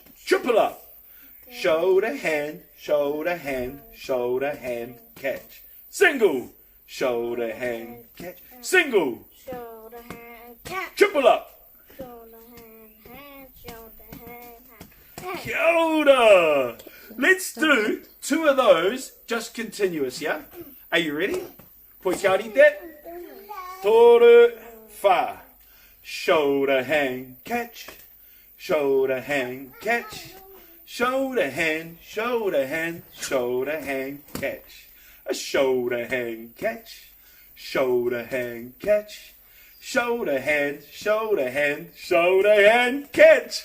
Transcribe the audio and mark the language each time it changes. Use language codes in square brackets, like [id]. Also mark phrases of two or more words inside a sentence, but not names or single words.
[en] Triple up. Shoulder, hand, shoulder, hand, shoulder, hand, catch. Single, shoulder, hand, catch. Single, Shoulder, hand, catch. triple up. Shoulder, hand, shoulder, hand. [mi] Kia ora. [en] Let's do two of those just continuous, yeah? Are you ready? [mi] Poi kia rite. Toru fa. [en] Shoulder, hand, catch. Shoulder, hand, catch. Shoulder, hand, shoulder, hand, shoulder, hand, catch. A shoulder, hand, catch. Shoulder, hand, catch. Shoulder, hand, shoulder, hand, shoulder, hand, catch.